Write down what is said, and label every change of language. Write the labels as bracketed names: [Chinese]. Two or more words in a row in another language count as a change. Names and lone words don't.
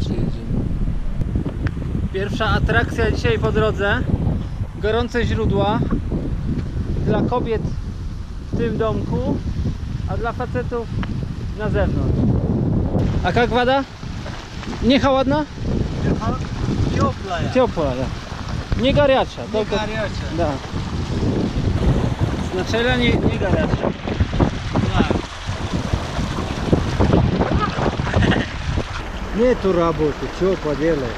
[Polish] przyjedziemy. Pierwsza atrakcja dzisiaj po drodze. Gorące źródła. Dla kobiet w tym domku, a dla facetów na zewnątrz. A jak woda? Nie холодна? [Russian] Теплая. Теплая. Не горячая. Не Только... горячая. Да. Сначала не горячая. Да. Нету работы, что поделать?